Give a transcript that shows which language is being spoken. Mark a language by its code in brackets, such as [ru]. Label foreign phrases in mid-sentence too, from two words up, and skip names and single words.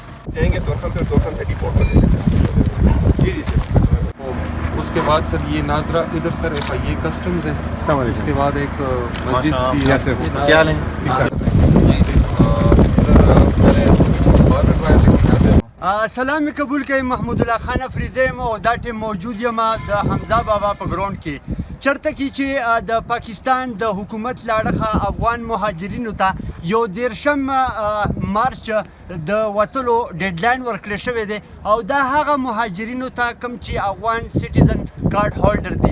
[ur] جائیں گے تورخم پہ، تورخم سے ڈیپورٹ کر دیں گے. جی سر. اس کے بعد سر یہ ناظرہ ادھر سر یہ کسٹمز ہے. اس کے بعد ایک مسجد کیا لیں. [ps] سلام قبول کوي. محمود الله خان افریدی یم او دا ټیم موجود یم د حمزه بابا په ګراوند کې چرته کې چې د پاکستان د حکومت لاړخه افغان مهاجرینو ته یو 13 مارچ د وتلو ډیډلاین ورکړل شوی دی او دا هغه مهاجرینو ته کوم چې افغان [en] citizen card holder [ps] دي.